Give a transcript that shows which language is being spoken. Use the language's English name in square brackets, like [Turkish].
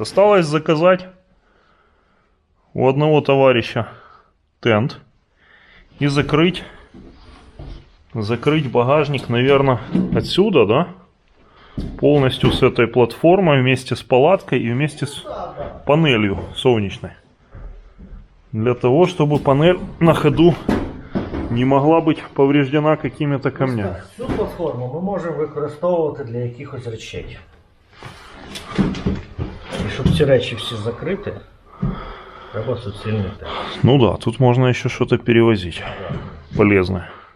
[Russian] Осталось заказать у одного товарища тент и закрыть багажник, наверное, отсюда, да? Полностью с этой платформой вместе с палаткой и вместе с панелью солнечной. Для того, чтобы панель на ходу не могла быть повреждена какими-то камнями. [Ukrainian] Цю платформу ми можемо використовувати для якихось речей. І щоб ці речі всі закрити, треба суцільний тест. [Russian] Ну да, тут можно еще что-то перевозить полезное.